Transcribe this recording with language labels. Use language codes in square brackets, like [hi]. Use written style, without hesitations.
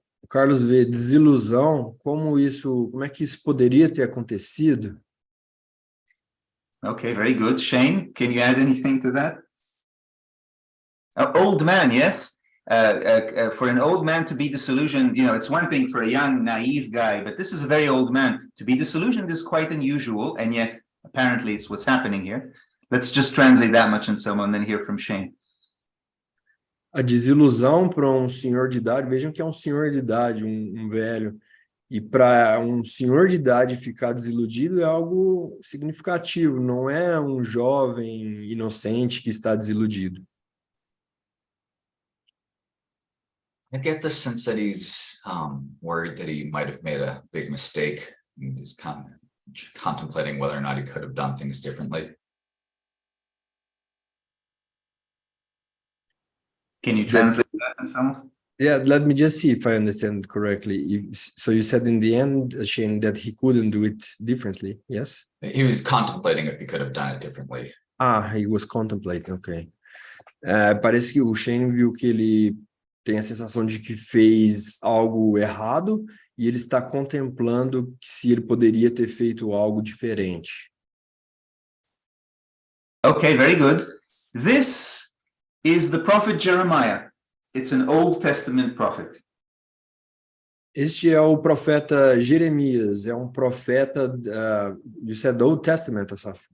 [pt] O Carlos vê desilusão, como é que isso poderia ter acontecido? [en] Okay, very good. Shane, can you add anything to that? Old man, yes. For an old man to be disillusioned, it's one thing for a young, naive guy, but this is a very old man. To be disillusioned is quite unusual, and yet apparently it's what's happening here. Let's just translate that much, Anselmo, and then hear from Shane. [pt] A desilusão para um senhor de idade, vejam que é um senhor de idade, um velho, e para um senhor de idade ficar desiludido é algo significativo, não é um jovem inocente que está desiludido. [en] I get the sense that he's worried that he might have made a big mistake and is contemplating whether or not he could have done things differently. Can you translate that, Anselmo? Yeah, let me just see if I understand correctly. So you said in the end, Shane, that he couldn't do it differently, yes? He was contemplating if he could have done it differently. He was contemplating, ok. [pt] Parece que o Shane viu que ele tem a sensação de que fez algo errado e ele está contemplando se ele poderia ter feito algo diferente. [en] Okay, very good. This is the prophet Jeremiah. It's an Old Testament prophet. [pt] Este é o profeta Jeremias, é um profeta, [en] you said Old Testament, Asaf?